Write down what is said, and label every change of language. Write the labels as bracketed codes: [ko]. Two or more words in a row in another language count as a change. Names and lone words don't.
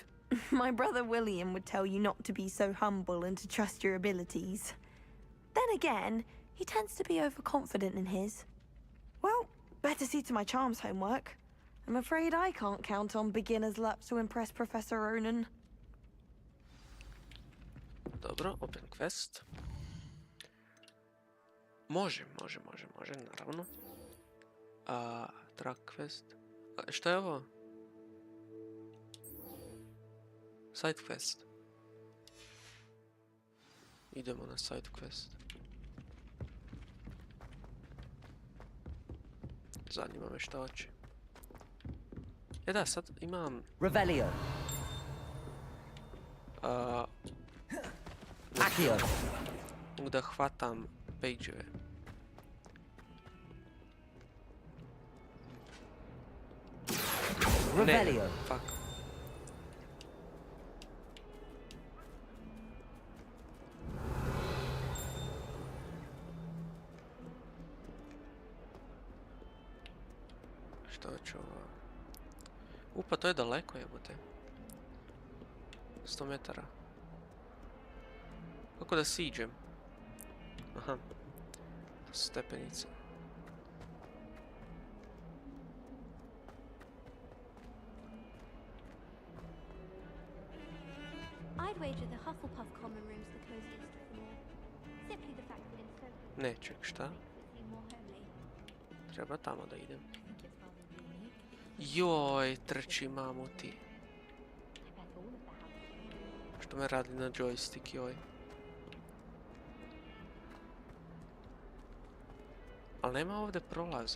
[en] My brother William would tell you not to be so humble and to trust your abilities. Then again, he tends to be overconfident in his. Well, better see to my charms homework. I'm afraid I can't count on beginner's luck to impress Professor Ronan. Dobro, open quest. [sr] Može, naravno. [en] Track quest. [sr] Šta je ovo? [en] Side quest. [sr] Idemo na [en] side quest. [sr] Zanima me šta hoće. Da, sad imam... Revelio. Accio. Mogu da hvatam page-eve. Revelio. Ne, fuck. Što ću ovo? Upa, to je daleko, jebote. 100 metara. Kako da siđem? Aha. To su stepenice. [en] I'd wager the Hufflepuff common room's the coziest of them all. Simply the fact that it's so... [sr] Ne, ček, šta? Treba tamo da idem. Joj, trči mamu ti. Što me radi na joystick, joj. Ali nema ovdje prolaza.